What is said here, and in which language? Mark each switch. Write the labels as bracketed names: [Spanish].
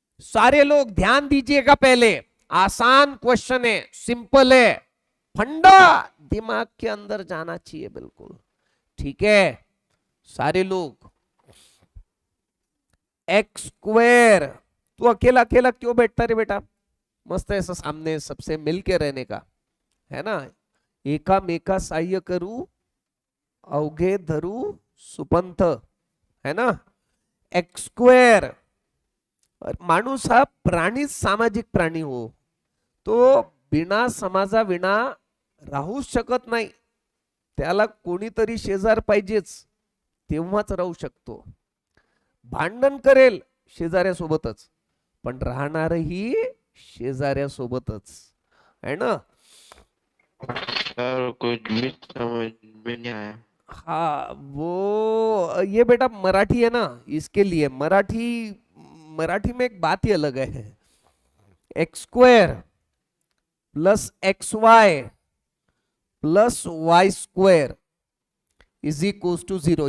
[Hindi] सारे लोग ध्यान दीजिएगा, पहले आसान क्वेश्चन है, सिंपल है, फंडा दिमाग के अंदर जाना चाहिए बिल्कुल. ठीक है सारे लोग. एक्स स्क्वायर, तू अकेला अकेला क्यों बैठता रे बेटा, मस्त ऐसा सामने सबसे मिलके रहने का, है ना. [Marathi] एका मेका सहाय्य करू अवघे धरू सुपंथ, है ना. X square. माणूस हा प्राणी, सामाजिक प्राणी हो, तो बिना समाजा विना राहूच शकत नाही. त्याला कोणीतरी शेजार पाहिजेच, तेव्हाच राहू शकतो. भांडण करेल शेजाऱ्यासोबतच, पण राहणारही शेजाऱ्यासोबतच, है ना. [Hindi] सर कुछ भी समझ में नहीं आया. हाँ वो ये बेटा मराठी है ना, इसके लिए मराठी में एक बात ही अलग है. [English] X square plus x y plus y square is equal to 0.